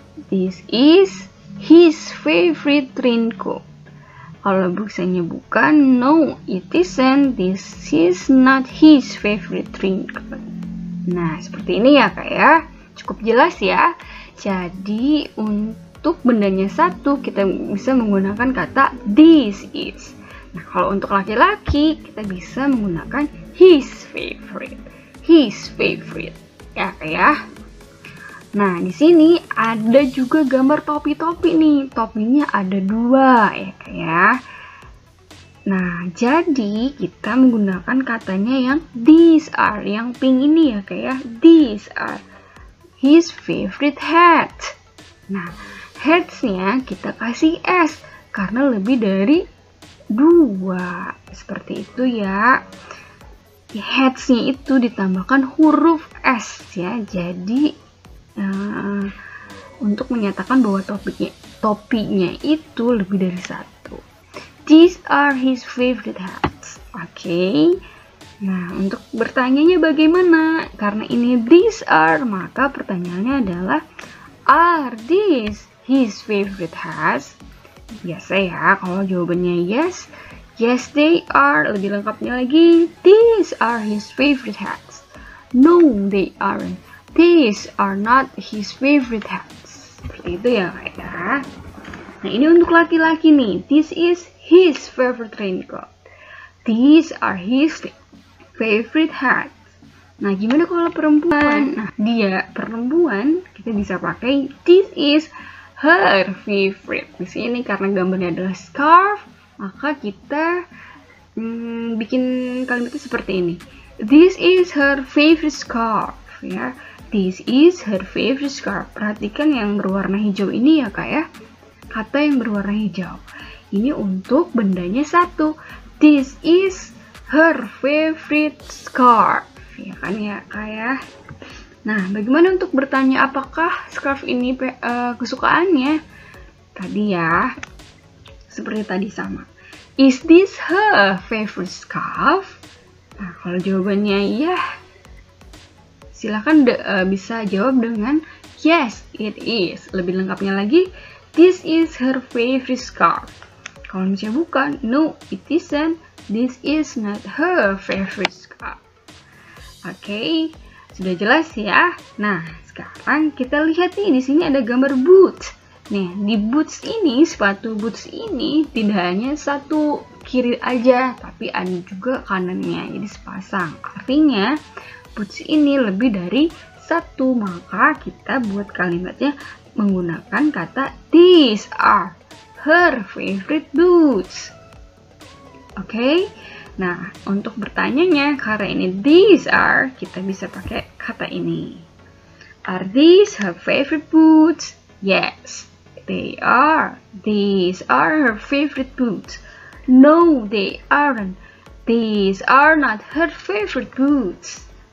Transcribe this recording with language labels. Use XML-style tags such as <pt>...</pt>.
<en>This is his favorite raincoat.</en> <id>Kalau misalnya bukan,</id> <en>no, it isn't. This is not his favorite raincoat.</en> <id>Nah, seperti ini ya kak ya. Cukup jelas ya. Jadi untuk bendanya satu, kita bisa menggunakan kata this is. Nah, kalau untuk laki-laki, kita bisa menggunakan his favorite.</id> <en>His favorite.</en> <id>Ya kak ya. Nah, di sini ada juga gambar topi-topi nih. Topinya ada dua ya kak ya. Nah, jadi kita menggunakan katanya yang these are, yang pink ini ya kak ya.</id> <en>These are his favorite hat.</en> <id>Nah, hats-nya kita kasih S karena lebih dari dua. Seperti itu ya. Hats-nya itu ditambahkan huruf S ya. Jadi untuk menyatakan bahwa topinya itu lebih dari satu.</id> <en>These are his favorite hats.</en> <id>Oke. Nah, untuk bertanyanya bagaimana? Karena ini these are, maka pertanyaannya adalah</id> <en>are these his favorite hats?</en> <id>Biasa ya, kalau jawabannya</id> <en>yes, yes they are.</en> <id>Lebih lengkapnya lagi,</id> <en>these are his favorite hats. No, they aren't. These are not his favorite hats.</en> <id>Seperti itu ya kak ya. Nah, ini untuk laki-laki nih.</id> <en>This is his favorite raincoat. These are his favorite hats.</en> <id>Nah, gimana kalau perempuan? Nah, dia perempuan, kita bisa pakai</id> <en>this is her favorite.</en> <id>Di sini karena gambarnya adalah scarf, maka kita bikin kalimatnya seperti ini.</id> <en>This is her favorite scarf ya. This is her favorite scarf.</en> <id>Perhatikan yang berwarna hijau ini ya kak ya. Kata yang berwarna hijau. Ini untuk bendanya satu.</id> <en>This is her favorite scarf.</en> <id>Ya kan ya kak ya. Nah, bagaimana untuk bertanya apakah scarf ini kesukaannya? Tadi ya. Seperti tadi sama.</id> <en>Is this her favorite scarf?</en> <id>Nah, kalau jawabannya iya, silahkan bisa jawab dengan</id> <en>yes, it is.</en> <id>Lebih lengkapnya lagi,</id> <en>this is her favorite scarf.</en> <id>Kalau misalnya bukan,</id> <en>no, it isn't. This is not her favorite scarf.</en> <id>Oke, sudah jelas ya. Nah, sekarang kita lihat nih, di sini ada gambar boots. Nih, di boots ini, sepatu boots ini tidak hanya satu kiri aja, tapi ada juga kanannya. Jadi sepasang. Artinya boots ini lebih dari satu, maka kita buat kalimatnya menggunakan kata</id> <en>these are her favorite boots.</en> <id>Oke. Nah, untuk bertanyanya karena ini these are, kita bisa pakai kata ini.</id> <en>Are these her favorite boots? Yes, they are. These are her favorite boots. No, they aren't. These are not her favorite boots.</en>